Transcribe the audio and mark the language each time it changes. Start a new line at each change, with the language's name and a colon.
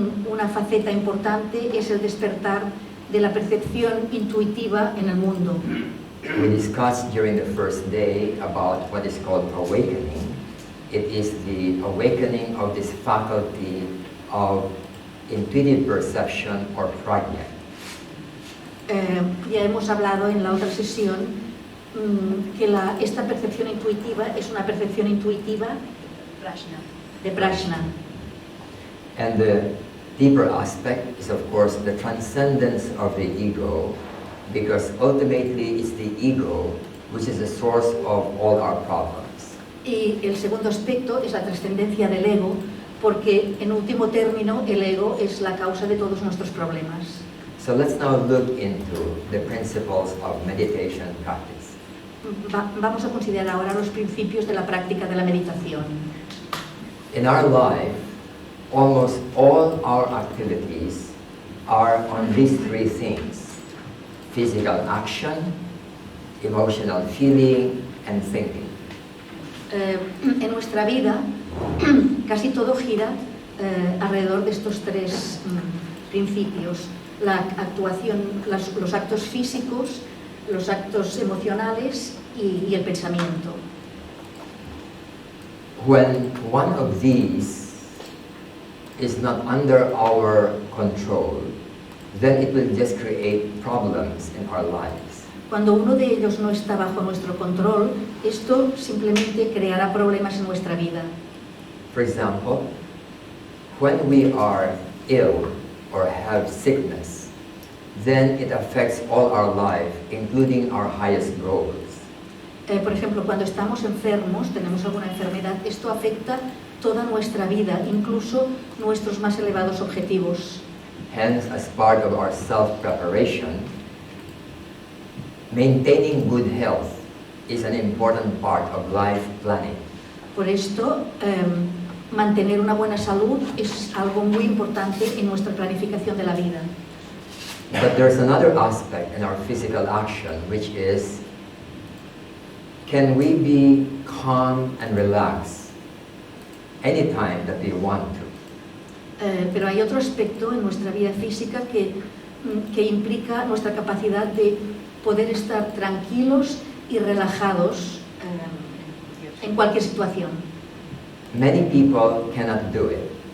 Spanish: Una faceta importante es el despertar de la percepción intuitiva en el mundo.
English: We discussed during the first day about what is called awakening. It is the awakening of this faculty of intuitive perception or prajna.
Spanish: Ya hemos hablado en la otra sesión que esta percepción intuitiva es una percepción intuitiva de prajna.
English: And the deeper aspect is, of course, the transcendence of the ego, because ultimately it's the ego which is the source of all our problems.
Spanish: Y el segundo aspecto es la trascendencia del ego, porque en último término el ego es la causa de todos nuestros problemas.
English: So let's now look into the principles of meditation practice.
Spanish: Vamos a considerar ahora los principios de la práctica de la meditación.
English: In our life, almost all our activities are on these three things: physical action, emotional feeling, and thinking.
Spanish: En nuestra vida, casi todo gira alrededor de estos tres principios: la actuación, los actos físicos, los actos emocionales y el pensamiento.
English: When one of these is not under our control, then it will just create problems in our lives.
Spanish: Cuando uno de ellos no está bajo nuestro control, esto simplemente creará problemas en nuestra vida.
English: For example, when we are ill or have sickness, then it affects all our life, including our highest goals.
Spanish: Por ejemplo, cuando estamos enfermos, tenemos alguna enfermedad, esto afecta toda nuestra vida, incluso nuestros más elevados objetivos.
English: Hence, as part of our self-preparation, maintaining good health is an important part of life planning.
Spanish: Por esto, mantener una buena salud es algo muy importante en nuestra planificación de la vida.
English: But there's another aspect in our physical action, which is, can we be calm and relaxed anytime that we want to?
Spanish: Pero hay otro aspecto en nuestra vida física que implica nuestra capacidad de poder estar tranquilos y relajados en cualquier situación.
English: Many people cannot do it.